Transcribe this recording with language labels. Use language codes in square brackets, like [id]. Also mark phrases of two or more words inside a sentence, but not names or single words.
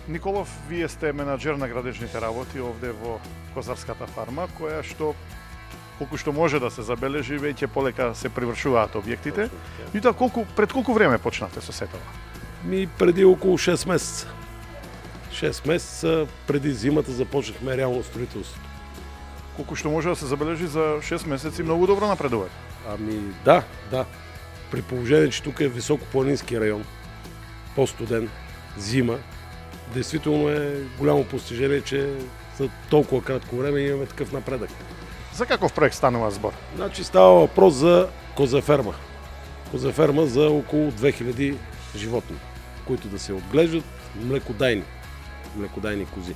[mk] Николов, вие сте менаџер на градежните работи овде во Козарската фарма, која што колку што може да се забележи, веќе полека се привршуваат објектите. Меѓутоа, пред колку време почнавте со сетова? [bg] Преди околу 6 месеца. 6 месеца преди зимата започнахме реално строителството. [mk] Колку што може да се забележи за 6 месеци многу добро напредувате. [bg] Да. При положение, че тук е високопланински район, по-студен, зима, действително е голямо постижение, че за толкова кратко време имаме такъв напредък. [mk] За какъв проект станува збор? [bg] Значи става въпрос за козеферма. Козеферма за около 2000 животни, които да се отглеждат млекодайни кози.